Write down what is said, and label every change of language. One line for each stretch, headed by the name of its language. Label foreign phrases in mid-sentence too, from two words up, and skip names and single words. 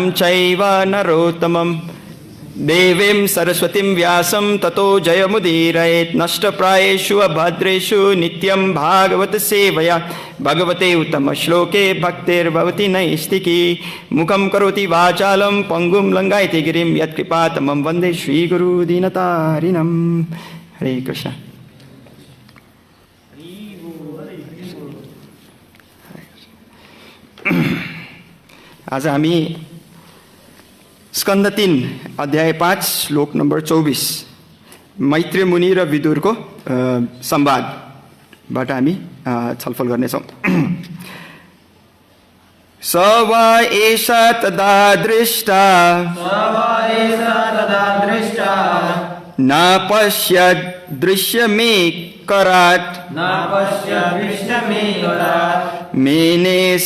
Sanskrit: चैव नरोत्तमं देवीं सरस्वतीं व्यासं ततो जयमुदीरयेत् नष्टप्रायेषु अभद्रेषु नित्यं भागवत सेवया भगवते उत्तमश्लोके भक्तिर्भवति नैष्टिकी मुखं करोति वाचालं पङ्गुं लङ्घयति गिरिं यत्कृपातमं वन्दे श्रीगुरुदीनतारिणं हरे कृष्ण।
Nepali: आज हामी स्कन्द 3 अध्याय 5 श्लोक नम्बर 24 मैत्री मुनि र विदुरको संवादबाट हामी छलफल गर्नेछौँ।
Sanskrit: स वा एषा तदा दृष्टा न पश्यत् दृश्यमेकरात् मेने